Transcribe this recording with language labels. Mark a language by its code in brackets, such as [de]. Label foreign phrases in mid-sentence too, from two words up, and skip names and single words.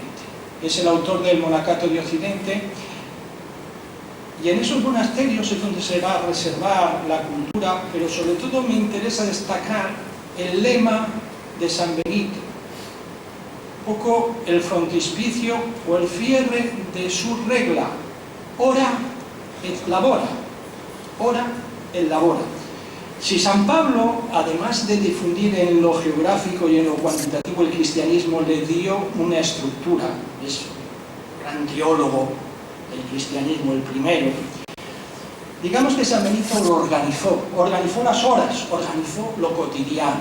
[es] Es el autor del monacato de Occidente, y en esos monasterios es donde se va a reservar la cultura, pero sobre todo me interesa destacar el lema de San Benito, un poco el frontispicio o el cierre de su regla: [la] ora et labora, ora et labora. [es] Si San Pablo, además de difundir en lo geográfico y en lo cuantitativo el cristianismo, le dio una estructura, es un gran teólogo del cristianismo, el primero, digamos que San Benito lo organizó las horas, organizó lo cotidiano.